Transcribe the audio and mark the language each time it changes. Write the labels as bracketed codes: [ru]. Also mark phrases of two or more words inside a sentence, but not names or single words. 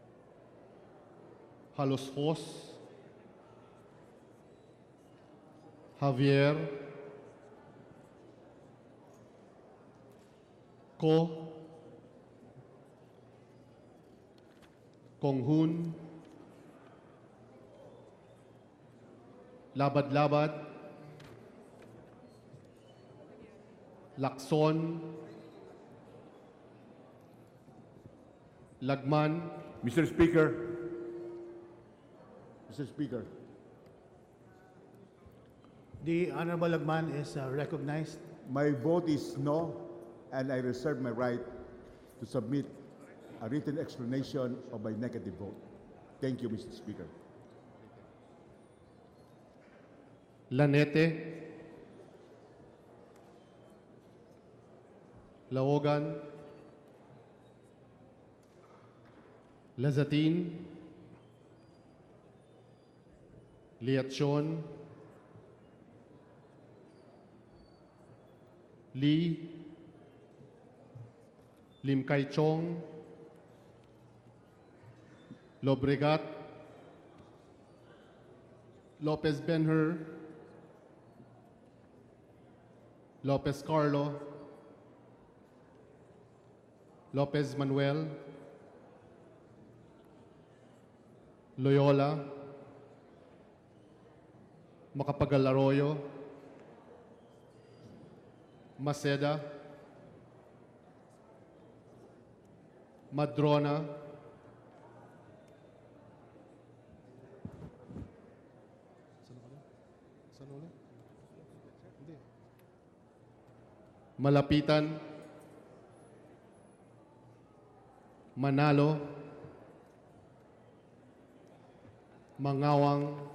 [en] Halos Hos, Javier Ko Konghun Labad-Labad Lakson Lagman. Mr. Speaker, Mr. Speaker, The Honorable Lagman is recognized. my vote is no, and I reserve my right to submit a written explanation of my negative vote. Thank you, Mr. Speaker. Lanete Laogan Lazatin Liatchon Lee Lim Kai Chong Lobregat Lopez Benher Lopez Carlo Lopez Manuel Loyola Macapagal Arroyo Maceda Madrona Malapitan Manalo Mangawang